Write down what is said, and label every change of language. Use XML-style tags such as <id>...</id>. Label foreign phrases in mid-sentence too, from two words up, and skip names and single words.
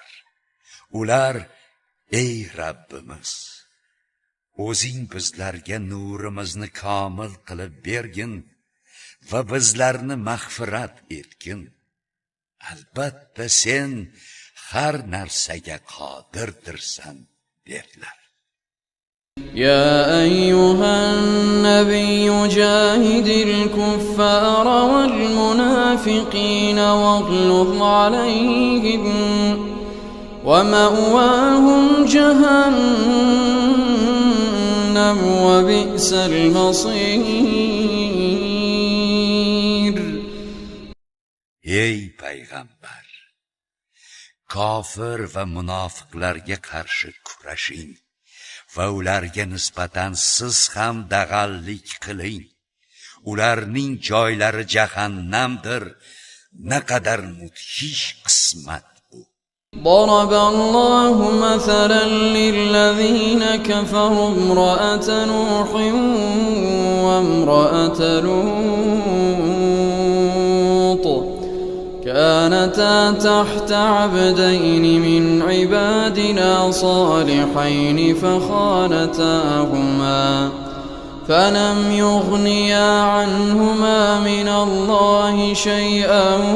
<uz>Ular: ey Rabbimiz, o'zing bizlarga nurimizni komil qilib bergin va bizlarni mag'firat etgin. albatta sen har narsaga qodirdirsan dedilar.</uz> <ar>يا أيها النبي جاهد الكفار والمنافقين واغلظ عليهم ومأواهم جهنم وبئس المصير.</ar> <uz>Ey payg'ambar, kofir va munofiqlarga qarshi kurashing va ularga nisbatan siz ham dag'allik qiling. Ularning joylari jahannamdir. Naqadar mudhish qismat bu.</uz> <ar>ضرب الله مثلا للذين كفروا امرأة نوح وامرأة لوط كانتا تحت عبدين من عبادنا صالحين فخانتاهما فلم يغنيا عنهما من الله شيئا</ar>